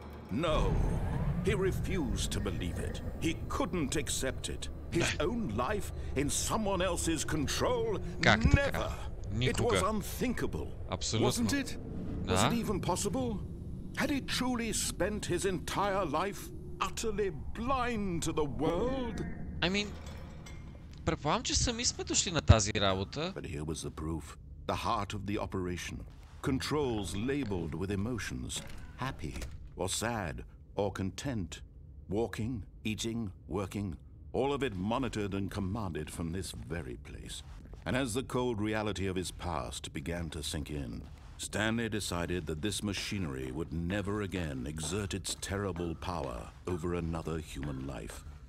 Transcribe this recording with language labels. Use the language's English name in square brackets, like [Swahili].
[English] No. He refused to believe it. He couldn't accept it. His own life in someone else's control? Never! It was unthinkable. Wasn't it? Was it even possible? Had he truly spent his entire life utterly blind to the world? I mean, [Bulgarian] предполагам, че сами сме дошли на тази работа. [English] But here was the proof. The heart of the operation. Controls labeled with emotions. Happy or sad or content. Walking, eating, working. All of it monitored and commanded from this very place. And as the cold reality of his past began to sink in, Stanley decided that this machinery would never again exert its terrible power over another human life.